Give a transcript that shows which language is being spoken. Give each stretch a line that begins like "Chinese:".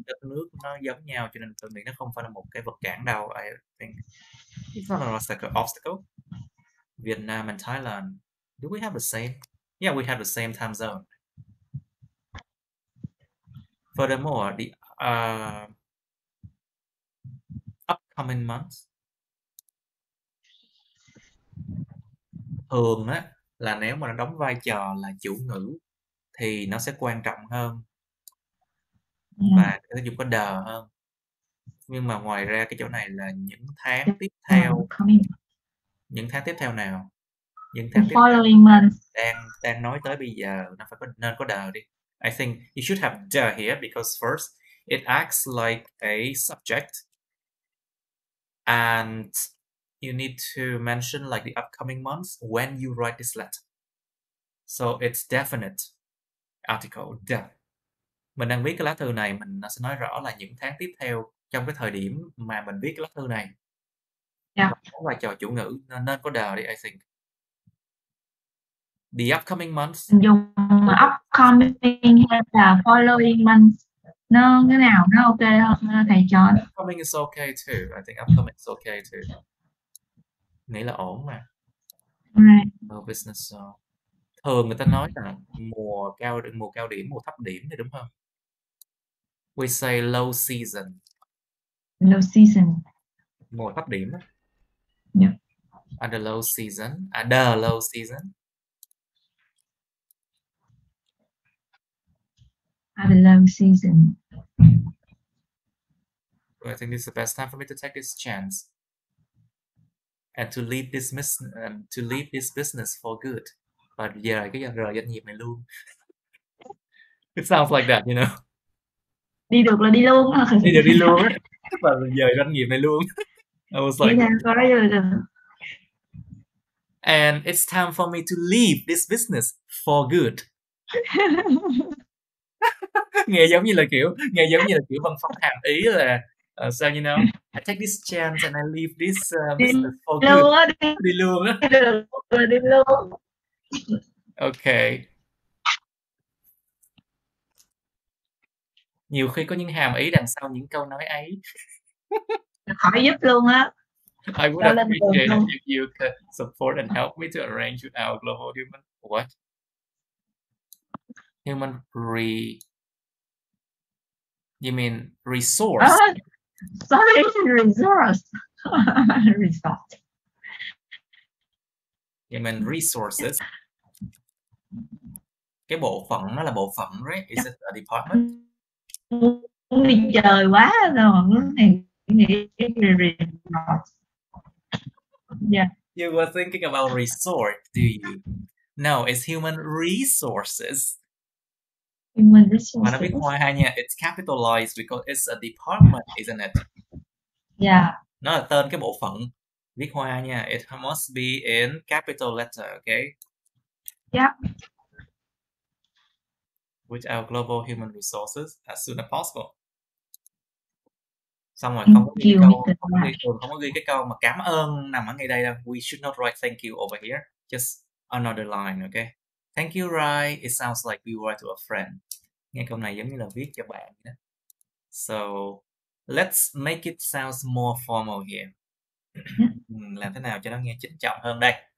Vietnamese: đất nước nó giống nhau, cho nên tôi nghĩ nó không phải là một cái vật cản đâu.
English: I think it's not an obstacle. Vietnam and Thailand, do we have the same? Yeah, we have the same time zone. Furthermore, the upcoming months,
Vietnamese: thường á là nếu mà nó đóng vai trò là chủ ngữ thì nó sẽ quan trọng hơn và nó dùng có đờ hơn. Nhưng mà ngoài ra cái chỗ này là những tháng tiếp theo. Những tháng tiếp theo nào? Những tháng tiếp theo đang nói tới bây giờ nó phải nên có đờ đi.
English: I think you should have the here because first it acts like a subject and you need to mention like the upcoming months when you write this letter. So it's definite article. The.
Vietnamese: Mình đang viết cái lá thư này, nó sẽ nói rõ là những tháng tiếp theo trong cái thời điểm mà mình viết cái lá thư này. Có vai trò chủ ngữ nên có the đi,
English: I think. The upcoming months.
Vietnamese: Dùng upcoming hay là following months, nó cái nào nó ok hơn thầy cho?
English: Upcoming is okay too. I think upcoming is okay too.
Vietnamese: Nghĩa là ổn mà.
English: Right. No business.
Vietnamese: Thường người ta nói là mùa cao điểm, mùa thấp điểm thì đúng không?
English: We say low season. Low season.
Vietnamese: Mùa thấp điểm á.
English: Yeah. The low season. The low season. The low season. I think this is the best time for me to take this chance and to leave this business for good.
Vietnamese: Và rời doanh nghiệp này luôn.
English: It sounds like that, you know.
Vietnamese: Đi được là đi luôn. Đi được đi luôn. Và rời doanh nghiệp này luôn.
English: I was like, And it's time for me to leave this business for good.
Vietnamese: Nghe giống như là kiểu văn phòng hàm ý là sao
English: you know, I take this chance and I leave this business for good.
Vietnamese: Đi luôn á. Đi luôn.
English: Okay.
Vietnamese: Nhiều khi có những hàm ý đằng sau những câu nói ấy. Khỏi giúp luôn á.
English: I would appreciate it if you could support and help me to arrange with our global human what? Human you mean resource? Sorry, resource. Resource. You mean resources?
Vietnamese: Cái bộ phận nó là bộ phận, right?
English: Is it a department?
Vietnamese: Muốn đi chơi quá rồi, muốn nghĩ resource.
English: Yeah. You were thinking about resort, do you? No, it's human resources. Human resources.
Vietnamese: Mà nó viết hoa hai nha.
English: It's capitalized because it's a department, isn't it? Yeah.
Vietnamese: Nó là tên cái bộ phận. Viết hoa nha.
English: It must be in capital letter, okay? Yeah. With our global human resources as soon as possible.
Vietnamese: Xong rồi không có ghi cái câu mà cảm ơn nằm ở ngay đây đâu.
English: We should not write thank you over here. Just another line, okay? Thank you, Rai. It sounds like we write to a friend.
Vietnamese: Nghe câu này giống như là viết cho bạn đó.
English: So, let's make it sound more formal here.
Vietnamese: Làm thế nào cho nó nghe trịnh trọng hơn đây?